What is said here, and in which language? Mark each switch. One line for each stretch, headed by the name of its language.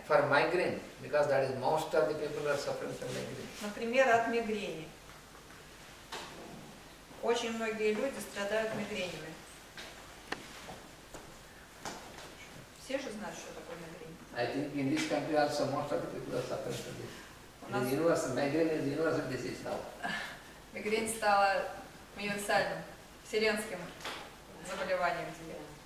English: for migraine, because that is most of the people are suffering from migraine.
Russian: Например, от мигрени. Очень многие люди страдают мигренями. Все же знают, что такое мигрень.
English: I think in this country also most of the people are suffering from this. Migraine is universal disease now.
Russian: Мигрень стала универсальным, вселенским заболеванием теперь.